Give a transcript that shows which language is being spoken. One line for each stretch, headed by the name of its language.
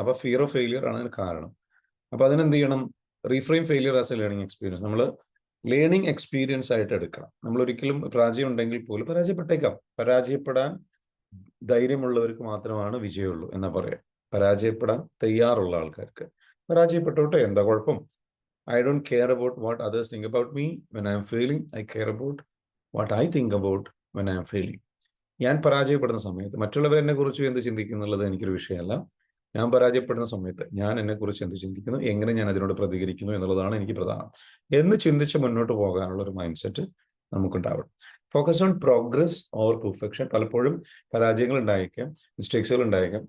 English: അപ്പൊ fear of failure
Malayalam: ആണ് അതിന് കാരണം. അപ്പൊ അതിനെന്ത് ചെയ്യണം,
English: Reframe failure as a learning experience.
Malayalam: നമ്മൾ ലേണിംഗ് എക്സ്പീരിയൻസ് ആയിട്ട് എടുക്കണം. നമ്മൾ ഒരിക്കലും പരാജയം ഉണ്ടെങ്കിൽ പോലും പരാജയപ്പെട്ടേക്കാം. പരാജയപ്പെടാൻ ധൈര്യമുള്ളവർക്ക് മാത്രമാണ് വിജയമുള്ളൂ എന്നാ പറയാം. പരാജയപ്പെടാൻ തയ്യാറുള്ള ആൾക്കാർക്ക് പരാജയപ്പെട്ടോട്ടെ, എന്താ കുഴപ്പം?
English: I don't care about what others think about me when I am failing. I care about what I think about when I am failing.
Malayalam: ഞാൻ പരാജയപ്പെടുന്ന സമയത്ത് മറ്റുള്ളവർ എന്നെ കുറിച്ച് എന്ത് ചിന്തിക്കും എന്നുള്ളത് എനിക്കൊരു വിഷയമല്ല. ഞാൻ പരാജയപ്പെടുന്ന സമയത്ത് ഞാൻ എന്നെക്കുറിച്ച് എന്ത് ചിന്തിക്കുന്നു, എങ്ങനെ ഞാൻ അതിനോട് പ്രതികരിക്കുന്നു എന്നുള്ളതാണ് എനിക്ക് പ്രധാനം എന്ന് ചിന്തിച്ച് മുന്നോട്ട് പോകാനുള്ള ഒരു mind set നമുക്കുണ്ടാവണം.
English: Focus on progress over perfection.
Malayalam: പലപ്പോഴും പരാജയങ്ങൾ ഉണ്ടായേക്കാം, മിസ്റ്റേക്സുകൾ ഉണ്ടായേക്കാം.